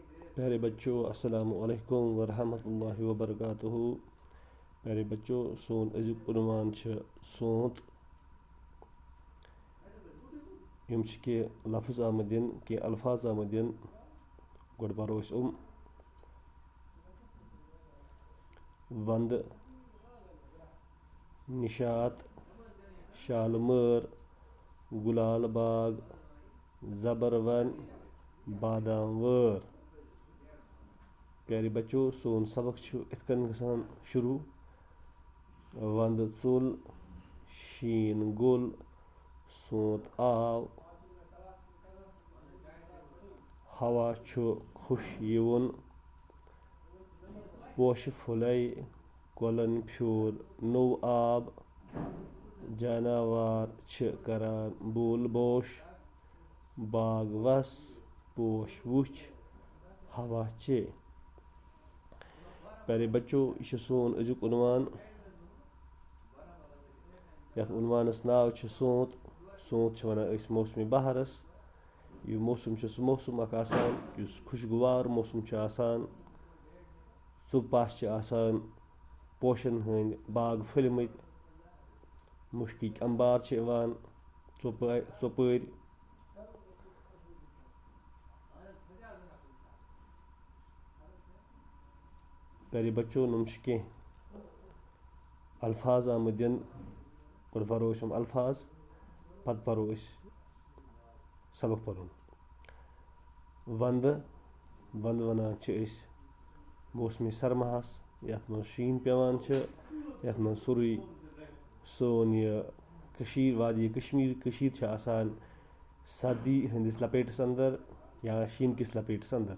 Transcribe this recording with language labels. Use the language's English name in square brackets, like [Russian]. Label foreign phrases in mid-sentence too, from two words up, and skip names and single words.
[Hindi] प्यारे बच्चों [Arabic] السلام عليكم ورحمة الله وبركاته. [Hindi] प्यारे बच्चों [Kashmiri] सोन अजुक उनवान सोंत यम के लफ्ज़ आमदिन के अल्फाज आमदिन गोड परो वंद निशात शालमर गुलाल बाग ज़बरवन बादाम वर। [Hindi] प्यारे बच्चों [Kashmiri] सोन सबक इत कन गसान शुरू। वंद चुल शीन गुल सोंत आव हवा खुश यिवन पोश फुले कोलन फ्योर नौ आब जानवर करान बोल बोश बाग वस पोश वुछ हवा चे। [Hindi] प्यारे बच्चों [Kashmiri] यह सोन अजुक उनवान यथ उनवानस नाव सोंत। सोंत वनान मौसमी बहारस। यह मौसम सह मौसम खुशगवार मौसम चुप पाश पोशन हंद बाग फलमत मुश्किक अंबार चोपर। [Hindi] प्यारे बच्चों [Kashmiri] नम कह अल्फाज आमदिन गोड परो अल्फाज पत परो सबक परुन। वंद वंद वनान मौसमी सरमाहस यथ मं शीन पेवान यथ मं सुरुई सोन यह वादी कशीर सर्दी हंदिस लपेटस अंदर या शीन किस लपेटस अंदर।